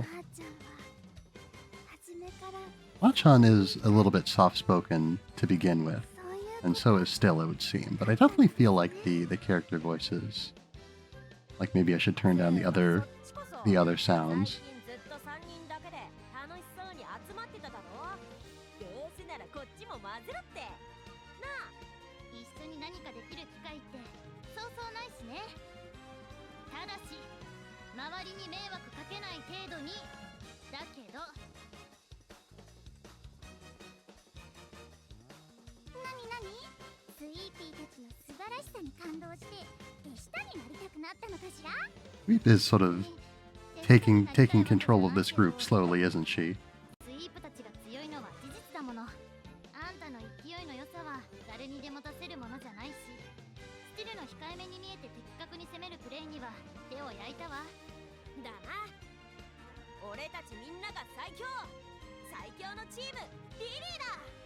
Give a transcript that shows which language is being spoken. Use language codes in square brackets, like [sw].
[ja] まーちゃんは初めから [en] Machan is a little bit soft-spoken to begin with, [ja] そういう [en] and so is Still, it would seem. But I definitely feel like the character voices, like maybe I should turn down the other sounds. [ja] 最近ずっと3人だけで楽しそうに集まってただろ。どうせならこっちも混ぜろってなあ。一緒に何かできる機会ってそうそうないしね。ただし周りに迷惑かけない程度にだけど。なになに、スイーピーたちの素晴らしさに感動して手下になりたくなったのかしら。 [en] Reap is sort of taking control of this group slowly, isn't she? [ja] スイープたちが強いのは事実だもの。あんたの勢いの良さは誰にでも出せるものじゃないし、スティルの控えめに見えて的確に攻めるプレーには手を焼いたわ。だな。俺たちみんなが最強のチームリリーだ。